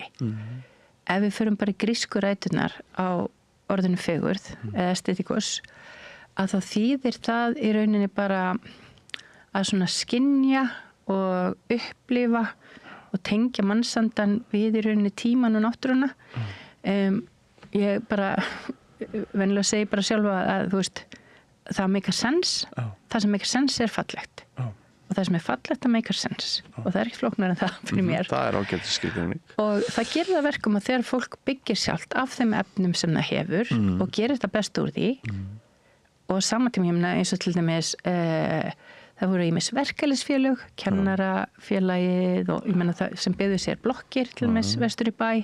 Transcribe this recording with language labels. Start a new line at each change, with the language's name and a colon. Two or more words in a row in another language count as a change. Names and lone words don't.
Icelandic: Ef við förum bara í grísku ræturnar á orðinu fegurð eða estetikos, að þá þýðir það í rauninni bara að svona skynja og upplifa og tengja mannsandan við í rauninni tíman og náttúruna. Ég bara venjulega segi bara sjálfa að þú veist, það
English: make a sense,
Icelandic: það sem
English: make a sense
Icelandic: er fallegt. Og það sem er fallegt að
English: make a sense.
Icelandic: Og það er ekki flóknar en það fyrir mér. Það er ágætis skilgreining. Og það gerir það verkum að þegar fólk byggir sjálft af þeim efnum sem það hefur og gerir þetta best úr því og saman tíma, ég meina eins og til dæmis það voru ýmis verkalýðsfélög, kennarafélagið og ég meina það sem byggðu sér blokkir til dæmis vestur í bæ.